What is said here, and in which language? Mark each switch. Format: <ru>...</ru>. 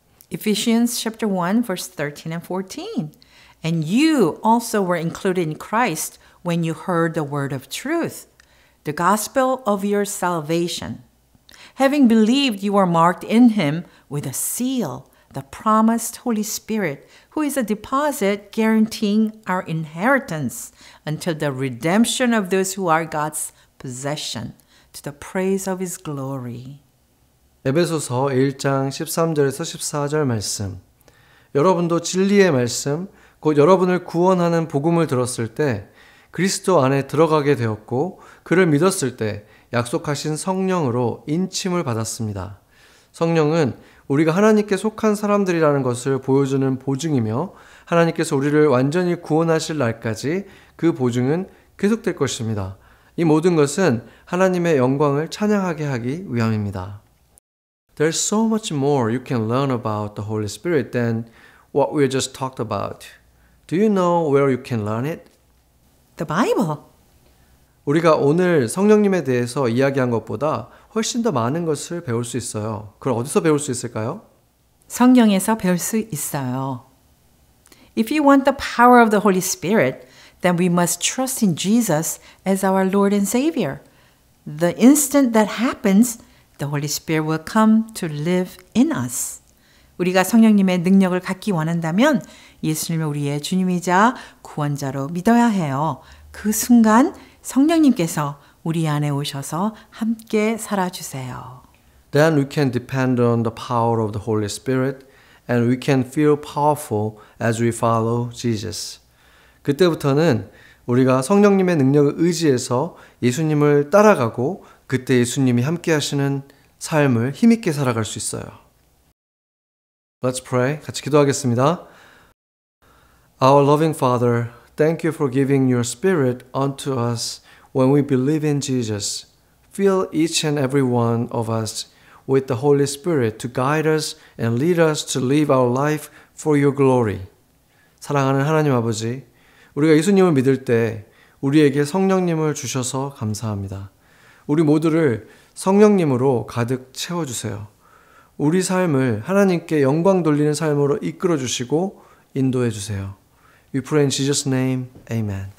<en>Ephesians chapter 1 verse 13 and 14. And you also were included in Christ when you heard the word of truth, the gospel of your salvation. Having believed, you are marked in him with a seal, the promised Holy Spirit, who is a deposit guaranteeing our inheritance until the redemption of those who are God's possession, to the praise of his glory.</en> <ko>에베소서 1장 13절에서 14절 말씀. 여러분도 진리의 말씀, 곧 여러분을 구원하는 복음을 들었을 때 그리스도 안에 들어가게 되었고 그를 믿었을 때 약속하신 성령으로 인침을 받았습니다. 성령은 우리가 하나님께 속한 사람들이라는 것을 보여주는 보증이며 하나님께서 우리를 완전히 구원하실 날까지 그 보증은 계속될 것입니다. 이 모든 것은 하나님의 영광을 찬양하게 하기 위함입니다.</ko> <en>There's so much more you can learn about the Holy Spirit than what we just talked about. Do you know where you can learn it? The Bible.</en> <ko>우리가 오늘 성령님에 대해서 이야기한 것보다 훨씬 더 많은 것을 배울 수 있어요. 그걸 어디서 배울 수 있을까요? 성령에서 배울 수 있어요.</ko> <en>If you want the power of the Holy Spirit, then we must trust in Jesus as our Lord and Savior. The instant that happens, the Holy Spirit will come to live in us.</en> <ko>우리가 성령님의 능력을 갖기 원한다면 예수님을 우리의 주님이자 구원자로 믿어야 해요. 그 순간 성령님께서 우리 안에 오셔서 함께 살아주세요.</ko> <en>Then we can depend on the power of the Holy Spirit and we can feel powerful as we follow Jesus.</en> <ko>그때부터는 우리가 성령님의 능력을 의지해서 예수님을 따라가고 그때 예수님이 함께 하시는 삶을 힘있게 살아갈 수 있어요.</ko> <en>Let's pray.</en> <ko>같이 기도하겠습니다.</ko> <en>Our loving Father, thank you for giving your Spirit unto us when we believe in Jesus. Fill each and every one of us with the Holy Spirit to guide us and lead us to live our life for your glory.</en> <ko>사랑하는 하나님 아버지, 우리가 예수님을 믿을 때 우리에게 성령님을 주셔서 감사합니다. 우리 모두를 성령님으로 가득 채워주세요. 우리 삶을 하나님께 영광 돌리는 삶으로 이끌어 주시고 인도해 주세요.</ko> <en>We pray in Jesus' name. Amen.</en>